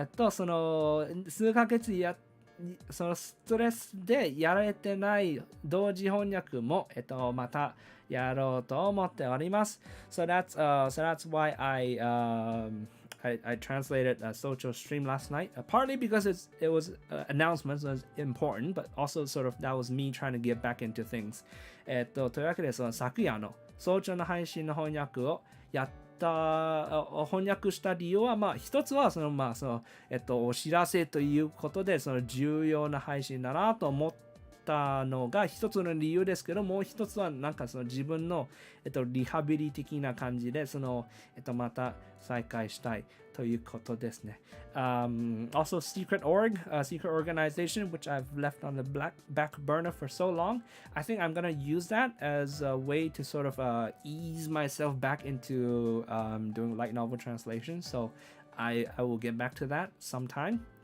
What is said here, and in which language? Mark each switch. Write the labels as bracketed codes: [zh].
[ja] その数ヶ月そのストレスでやられてない同時翻訳も、またやろうと思っております。 [en] So that's why I translated a social stream last night, partly because it was announcements was important, but also sort of that was me trying to get back into things. [ja] というわけで、その昨夜の早朝の配信の翻訳を翻訳した理由は、一つはお知らせということで、その重要な配信だなと思ったのが一つの理由ですけど、もう一つはなんかその自分の、リハビリ的な感じでまた再開したいということですね。 [en] Also secret organization, which I've left on the back burner for so long. I think I'm gonna use that as a way to sort of ease myself back into doing light novel translation. So I will get back to that sometime.